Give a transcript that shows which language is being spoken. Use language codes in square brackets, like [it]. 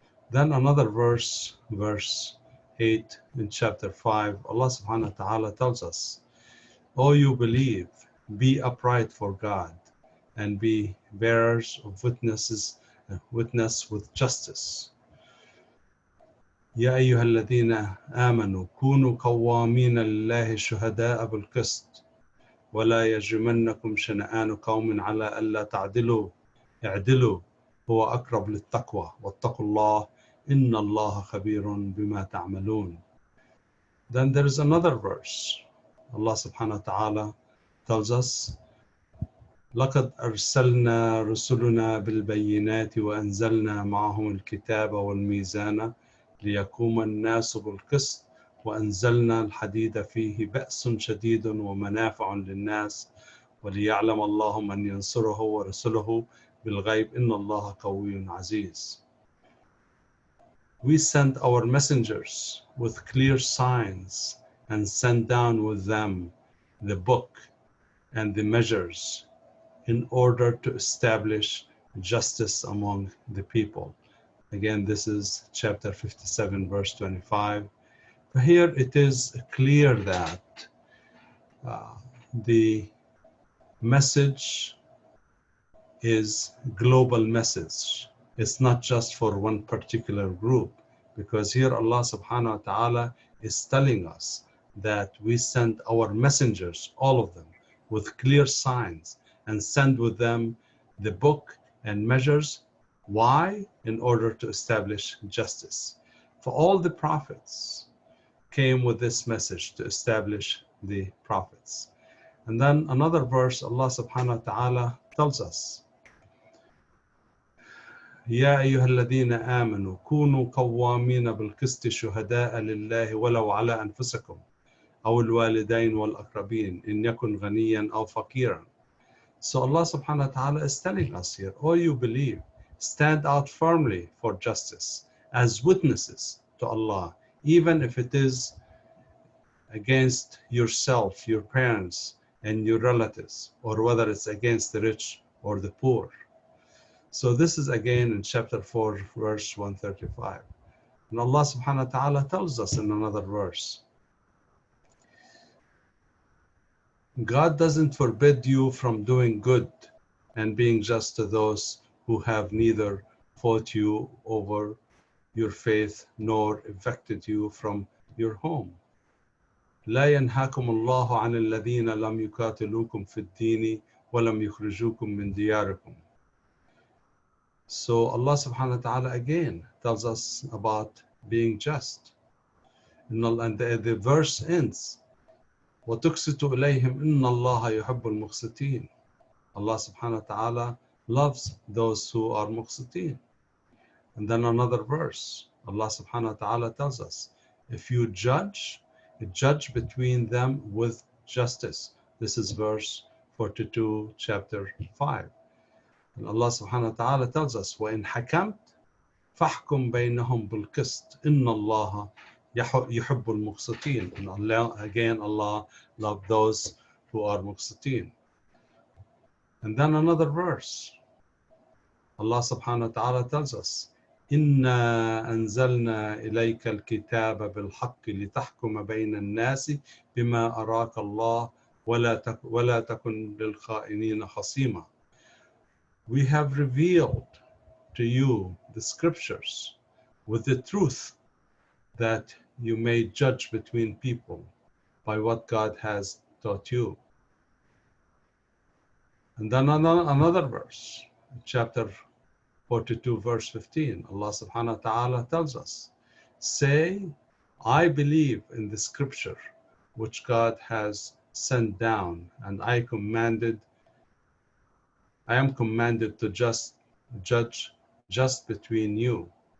[en] Then another verse, verse 8 in chapter 5, Allah subhanahu wa ta'ala tells us, O you believe, be upright for God and be bearers of witness with justice. [ar] يا أيها الذين آمنوا كونوا قوامين لله شهداء بالقسط ولا يجرمنكم شنآن قوم على ألا تعدلوا اعدلوا هو أقرب للتقوى واتقوا الله إن الله خبير بما تعملون. [en] Then there is another verse. Allah subhanahu wa ta'ala tells us [ar] لقد أرسلنا رسلنا بالبينات وأنزلنا معهم الكتاب والميزان ليقوم الناس بالقسط وأنزلنا الحديد فيه بأس شديد ومنافع للناس وليعلم الله من ينصره ورسله بالغيب إن الله قوي عزيز. [en] We sent our messengers with clear signs and sent down with them the book and the measures in order to establish justice among the people. Again, this is chapter 57, verse 25. Here it is clear that the message is global message. It's not just for one particular group, because here Allah subhanahu wa ta'ala is telling us that we send our messengers, all of them, with clear signs and send with them the book and measures. Why? In order to establish justice. For all the prophets came with this message to establish the prophets. And then another verse, Allah subhanahu wa ta'ala tells us, [ar] يا أيها الذين آمنوا كونوا قوامين بالقسط شهداء لله ولو على أنفسكم أو الوالدين والأقربين إن يكن غنيا أو فقيرا. [en] So Allah subhanahu wa ta'ala is telling us here, oh you believe, stand out firmly for justice as witnesses to Allah, even if it is against yourself, your parents, and your relatives, or whether it's against the rich or the poor. So this is again in chapter 4, verse 135. And Allah subhanahu wa ta'ala tells us in another verse, God doesn't forbid you from doing good and being just to those who have neither fought you over your faith nor evicted you from your home. [ar] لا ينهاكم الله عن الذين لم يقاتلوكم في الدين ولم يخرجوكم من دياركم. [en] So Allah subhanahu wa ta'ala again tells us about being just. And the verse ends, [ar] وَتُقْسِطُ إِلَيْهِمْ إِنَّ اللَّهَ يُحِبُّ الْمُقْسِطِينَ. [en] Allah subhanahu wa ta'ala loves those who are muqsitin. And then another verse, Allah subhanahu wa ta'ala tells us, if you judge between them with justice. This is verse 42, chapter 5. And Allah subhanahu wa ta'ala tells us, [ar] وَإِنْ حَكَمْتَ فَحْكُمْ بَيْنَهُمْ بِالْقِسْطِ إِنَّ اللَّهَ يُحِبُّ الْمُقْسِطِينَ. [en] And Allah loves those who are muqsitin. And then another verse, Allah subhanahu wa ta'ala tells us, [ar] إِنَّا أَنزَلْنَا إِلَيْكَ الْكِتَابَ بِالْحَقِّ لِتَحْكُمَ بَيْنَ النَّاسِ بِمَا أَرَاكَ اللَّهُ وَلَا تَكُنْ لِلْخَائِنِينَ خَصِيمًا. [en] We have revealed to you the scriptures with the truth, that you may judge between people by what God has taught you. And then another verse, chapter 42, verse 15, Allah subhanahu wa ta'ala tells us, say, I believe in the scripture which God has sent down, and I am commanded to judge just between you.